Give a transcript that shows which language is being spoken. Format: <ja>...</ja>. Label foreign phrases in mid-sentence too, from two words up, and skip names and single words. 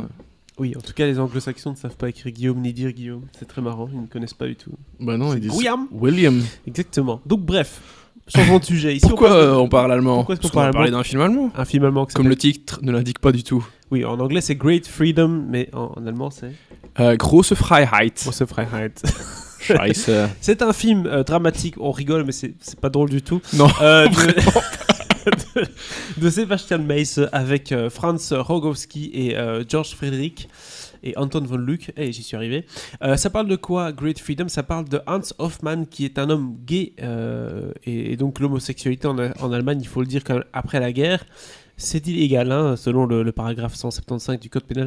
<fr>Oui, en tout cas, les anglo-saxons ne savent pas écrire Guillaume ni dire Guillaume. C'est très marrant, ils ne connaissent pas du tout. Bah non, C'est ils disent William. William. Exactement. Donc, bref, changeons de sujet. Ici, Pourquoi on parle allemand? Pourquoi est-ce qu'on Parce qu'on va parle parler allemand d'un film allemand. Un film allemand qui Comme le s'appelle... titre ne l'indique pas du tout. Oui, en anglais, c'est Great Freedom, mais en allemand, c'est... Große Freiheit. Große Freiheit. Scheiße. C'est un film dramatique, on rigole, mais c'est pas drôle du tout. Non, de Sebastian Mace avec Franz Rogowski et George Frederick et Anton von Luck. Et j'y suis arrivé. Ça parle de quoi, Great Freedom? Ça parle de Hans Hoffmann, qui est un homme gay. Et donc l'homosexualité en Allemagne, il faut le dire, quand même, après la guerre, c'est illégal, hein, selon le paragraphe 175 du Code pénal.</fr>